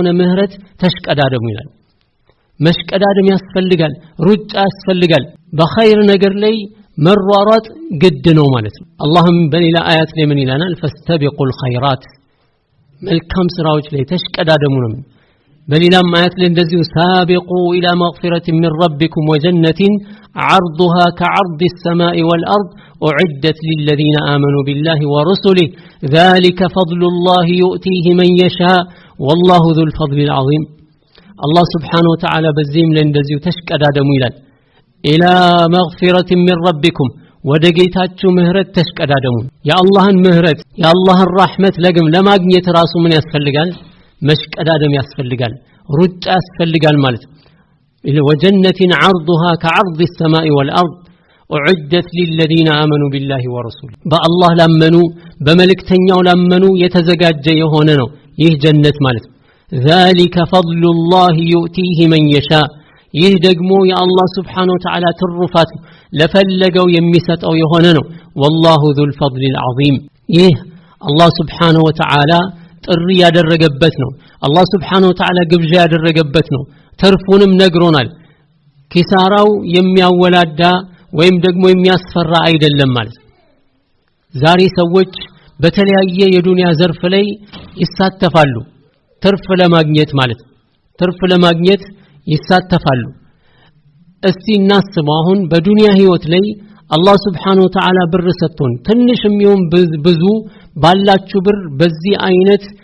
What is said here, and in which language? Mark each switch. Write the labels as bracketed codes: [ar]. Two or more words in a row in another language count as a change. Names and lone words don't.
[am] ምህረት ተሽቀዳደሙ ይላል መሽቀዳደም ያስፈልጋል ሩጫ ያስፈልጋል በኸይር ነገር ላይ መሯሯጥ ግድ ነው ማለት ነው አላህም በሌላ አያት ላይ ምን ይላናል [ar] فاستبقوا الخيرات [am] መልካም ስራዎች ላይ ተሽቀዳደሙ ነው በሌላም አያት ላይ እንደዚሁ [ar] سابقوا إلى مغفرة من ربكم وجنة عرضها كعرض السماء والارض اعدت للذين امنوا بالله ورسله ذلك فضل الله يؤتيه من يشاء والله ذو الفضل العظيم الله سبحانه وتعالى [am] በዚህም ላይ እንደዚሁ ተሽቀዳደሙ ይላል [ar] إلى مغفرة من ربكم [am] ወደ ጌታችሁ ምህረት ተሽቀዳደሙ የአላህን ምህረት የአላህን ረህመት ለማግኘት ራሱ ምን ያስፈልጋል መሽቀዳደም ያስፈልጋል ሩጫ ያስፈልጋል ማለት [ar] وجنة عرضها كعرض السماء والارض اعدت للذين امنوا بالله ورسوله [am] በአላህ ላመኑ በመልእክተኛው ላመኑ የተዘጋጀ የሆነ ነው ይህ ጀነት ማለት [ar] ذلك فضل الله يؤتيه من يشاء [am] ይህ ደግሞ የአላህ [ar] سبحانه وتعالى [am] ትሩፋት ለፈለገው የሚሰጠው የሆነ ነው [ar] والله ذو الفضل العظيم [am] ይህ አላህ [ar] سبحانه وتعالى [am] ጥሪ ያደረገበት ነው አላህ [ar] سبحانه وتعالى [am] ግብዣ ያደረገበት ነው ተርፉንም ነግሮናል ኪሳራው የሚያወላዳ ወይም ደግሞ የሚያስፈራ አይደለም ማለት ዛሬ ሰዎች በተለያየ የዱንያ ዘርፍ ላይ ይሳተፋሉ ትርፍ ለማግኘት ማለት ትርፍ ለማግኘት ይሳተፋሉ እስቲ እናስበው አሁን በዱንያ ህይወት ላይ አላህ [ar] سبحانه وتعالى [am] ብር ሰጥቶን ትንሽም ይሁን ብዙ ባላችሁ ብር በዚህ አይነት